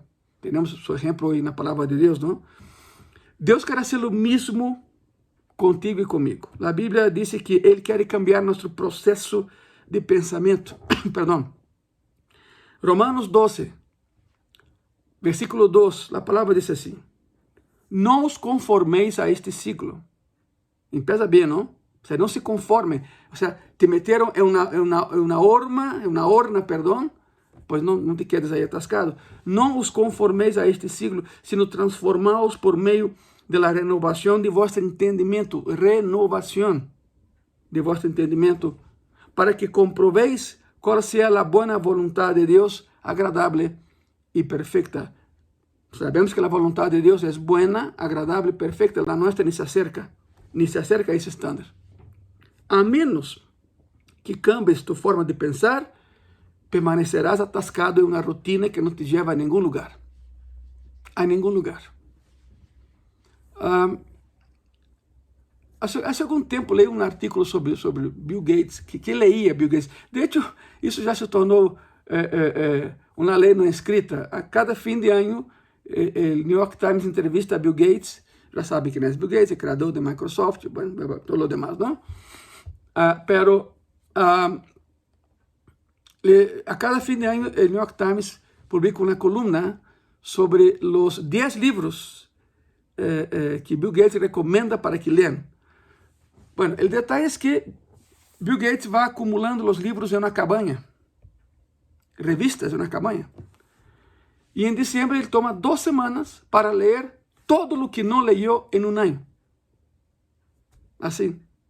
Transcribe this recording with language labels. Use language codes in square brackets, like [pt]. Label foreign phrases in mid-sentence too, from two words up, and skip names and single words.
[pt] Temos o exemplo aí na palavra de Deus, não? Deus quer fazer o mesmo contigo e comigo. A Bíblia diz que Ele quer cambiar nosso processo de pensamento. Perdão. Romanos 12, versículo 2, a palavra diz assim, não os conformeis a este siglo. Empieza bem, não? [es] O sea, [pt] não se conformem. [es] O sea, [pt] te meteram em uma horna, perdão, pois não [es] te quedes [pt] aí atascado. Não os conformeis a este [es] siglo, sino transformaos por meio de la renovación de vuestro entendimiento. Renovación. de vuestro entendimiento, para que comprovéis cuál sea la buena voluntad de Dios, agradable y perfecta. Sabemos que la voluntad de Dios es buena, agradable y perfecta. La nuestra ni se acerca a ese estándar. A menos que cambies tu forma de pensar, permanecerás atascado en una rutina que no te lleva a ningún lugar. A ningún lugar. Hace [pt] algum tempo leí um artigo sobre Bill Gates, [es] que leía Bill Gates. De hecho, [pt] isso já se tornou uma lei não escrita. A cada fim de ano, o New York Times entrevista a Bill Gates. Já sabe quem é Bill Gates, é criador de Microsoft, [es] bueno, todo lo demás, [pt] não? Pero a cada fim de ano, o New York Times publica uma coluna sobre os 10 livros que Bill Gates recomenda [es] para que lean. Bueno, el detalle es que Bill Gates va acumulando los libros en una cabaña, revistas en una cabaña. Y en diciembre él toma 2 semanas para leer todo lo que no leyó en un año. Así.